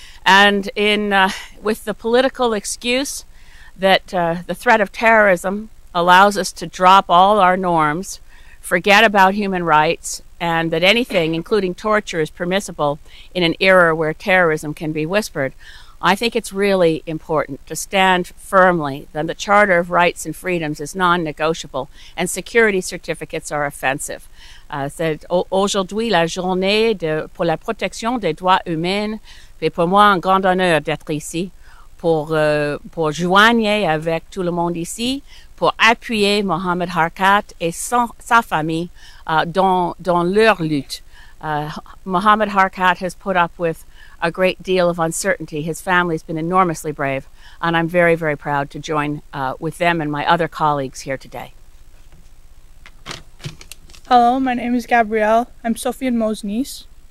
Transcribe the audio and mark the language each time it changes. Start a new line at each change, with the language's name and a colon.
English: And with the political excuse that the threat of terrorism allows us to drop all our norms, forget about human rights, and that anything, including torture, is permissible in an era where terrorism can be whispered, I think it's really important to stand firmly that the Charter of Rights and Freedoms is non-negotiable and security certificates are offensive.
French: C'est aujourd'hui la journée pour la protection des droits humains, et pour moi un grand honneur d'être ici pour joindre avec tout le monde ici, pour appuyer Mohamed Harket et sa famille dans leur lutte.
English: Mohamed Harket has put up with a great deal of uncertainty. His family's been enormously brave, and I'm very, very proud to join with them and my other colleagues here today. Hello, my name is Gabrielle. I'm Sophie and Mo's niece.